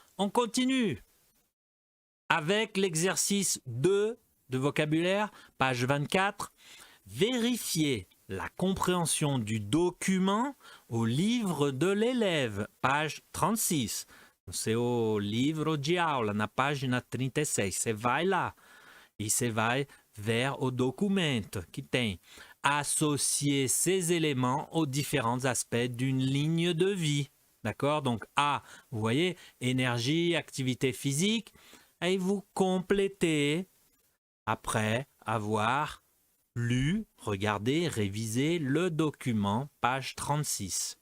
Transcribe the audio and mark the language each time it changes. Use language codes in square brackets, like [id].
[fr] On continue avec l'exercice 2 de vocabulaire, page 24. Vérifiez la compréhension du document au livre de l'élève, page 36. C'est au [pt] livro de aula, na página 36. Você vai lá e você vai vers o documento que tem. [fr] Associer ces éléments aux différents aspects d'une ligne de vie. D'accord? Donc A, vous voyez, énergie, activité physique. Et vous complétez après avoir lu, regardé, révisé le document, page 36.